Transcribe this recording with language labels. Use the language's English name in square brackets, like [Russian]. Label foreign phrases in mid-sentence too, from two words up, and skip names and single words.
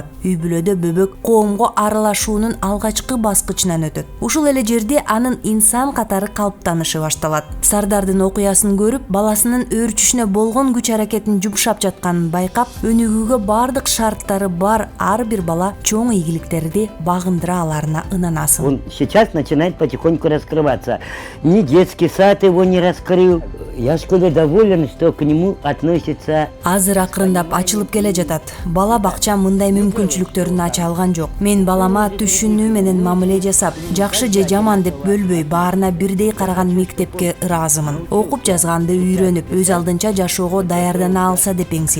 [Kyrgyz] Үй бүлөдө бөбөк коомго аралашуунун алгачкы баскычынан өтөт. Ушул эле жерде анын инсан катары калыптанышы башталат. Сардардын окуясын көрүп, баласынын өөрчүшүнө болгон күч аракетин жумшап жатканын байкап, өнүгүүгө бардык шарттары бар ар бир бала чоң ийгиликтерди багындыра аларына ынанасың. [Russian] он сейчас начинает потихоньку раскрываться. Ни детский сад его не раскрыл. Я в школе доволен, что к нему относится. [Kyrgyz] Азыр акырындап ачылып келе жатат. Бала бакча мындай мүмкүнчүлүктөрүн ача алган жок. Мен балама түшүнүү менен мамиле жасап, жакшы же жаман деп бөлбөй баарына бирдей караган мектепке ыраазымын. Окуп жазганды үйрөнүп, өз алдынча жашоого даярдана алса деп эңсейм.